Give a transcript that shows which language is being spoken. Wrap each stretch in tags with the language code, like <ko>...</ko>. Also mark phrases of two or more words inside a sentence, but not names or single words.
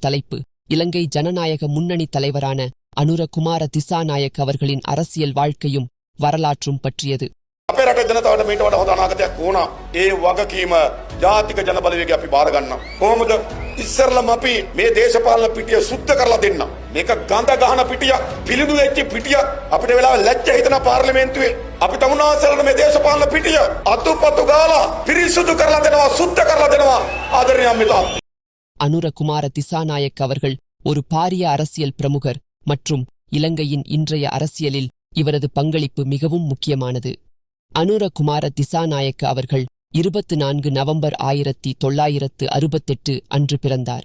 <ta>தலைப்பு இலங்கை ஜனநாயக முன்னணி தலைவரான அனுரகுமார திசாநாயக்க அவர்களின் அரசியல் வாழ்க்கையும் வரலாற்றும் பற்றியது.</ta> <si>අපේ රටේ ජනතාවට මේට වඩා හොඳ අනාගතයක් ඕන. ඒ වගකීම ජාතික ජන බලවේගය අපි බාර ගන්න. කොහොමද? ඉස්සරලම අපි මේ දේශපාලන පිටිය සුද්ධ කරලා දෙන්න. මේක ගඳ ගහන පිටිය, පිළිදු වෙච්ච පිටිය. අපිට වෙලාව ලැජ්ජ හිතන පාර්ලිමේන්තුවේ අපි තමුන්නාසලට මේ දේශපාලන පිටිය අතුපතු ගාලා පිරිසුදු කරලා දෙනවා, සුද්ධ කරලා දෙනවා ආදරණීය අම්මිතාත්ති.</si> <ta>அனுரகுமார திசாநாயக்க அவர்கள் ஒரு பாரிய அரசியல் பிரமுகர் மற்றும் இலங்கையின் இன்றைய அரசியலில் இவரது பங்களிப்பு மிகவும் முக்கியமானது. அனுரகுமார திசாநாயக்க அவர்கள் 24 நவம்பர் 1968 அன்று பிறந்தார்.</ta>